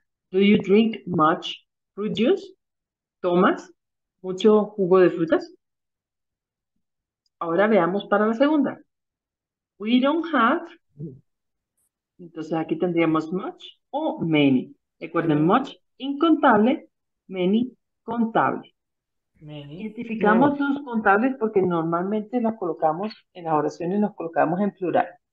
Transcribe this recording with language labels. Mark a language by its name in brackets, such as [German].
[English] Do you drink much fruit juice? [Spanish] ¿Tomas mucho jugo de frutas? Ahora veamos para la segunda. [English] We don't have. [Spanish] Entonces aquí tendríamos much o many. Recuerden, much incontable, many contable. [English] Many. [Spanish] Identificamos los contables porque normalmente las colocamos en las oraciones, los colocamos en plural.